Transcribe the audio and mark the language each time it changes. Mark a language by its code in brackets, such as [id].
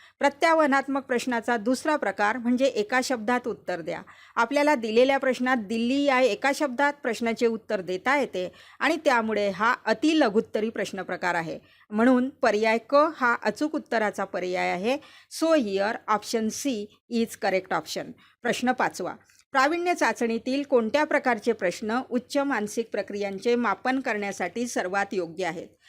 [mr] प्रत्याव्हानात्मक प्रश्नाचा दुसरा प्रकार म्हणजे एका शब्दात उत्तर द्या. आपल्याला दिलेल्या प्रश्नात दिल्ली या एका शब्दात प्रश्नाचे उत्तर देता येते आणि त्यामुळे हा अतिलघुत्तरी प्रश्न प्रकार आहे. म्हणून पर्याय क हा अचूक उत्तराचा पर्याय आहे. [en] So here option C is correct option. [mr] प्रश्न 5वा. प्रावीण्य चाचणीतील कोणत्या प्रकारचे प्रश्न उच्च मानसिक प्रक्रियांचे मापन करण्यासाठी सर्वात योग्य आहेत?